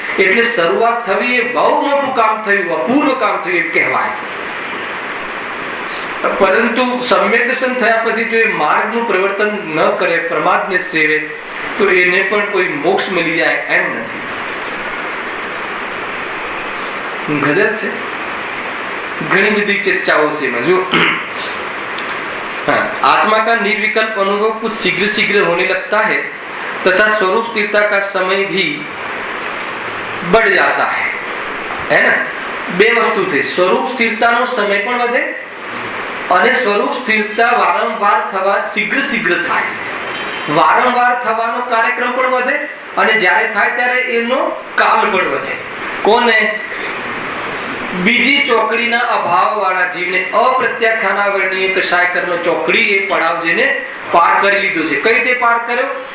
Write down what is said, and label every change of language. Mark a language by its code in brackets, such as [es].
[gu] એટલે શરૂઆત થવી એ બહુ મોટું કામ થયું, અપૂર્વ કામ થયું એમ કહેવાય. પરંતુ સમ્યક દર્શન થયા પછી જો એ માર્ગનું પ્રવર્તન ન કરે, પ્રમાદને સેવે, તો એને પણ કોઈ મોક્ષ મળી જાય એમ નથી. ગજબ છે. ઘણી બધી ચર્ચાઓ છે એમાં. [hi] જો आत्मा का निर्विकल्प अनुभव कुछ शीघ्र शीघ्र होने लगता है तथा स्वरूप स्थिरता का समय भी बढ़ जाता है ना? [gu] બે વસ્તુ છે. સ્વરૂપ સ્થિરતાનો સમય પણ વધે અને સ્વરૂપ સ્થિરતા વારંવાર થવા શીઘ્ર શીઘ્ર થાય છે. વારંવાર થવાનો કાર્યક્રમ પણ વધે અને જ્યારે થાય ત્યારે એનો કાળ પણ વધે. કોને? બીજી ચોકડીના અભાવ વાળા જીવને અપ્રત્યાખ્યાના વર્ણીય કશાય કર્મ ચોકડી એ પડાવ જેને પાર કરી લીધો છે. કઈ રીતે પાર કર્યો?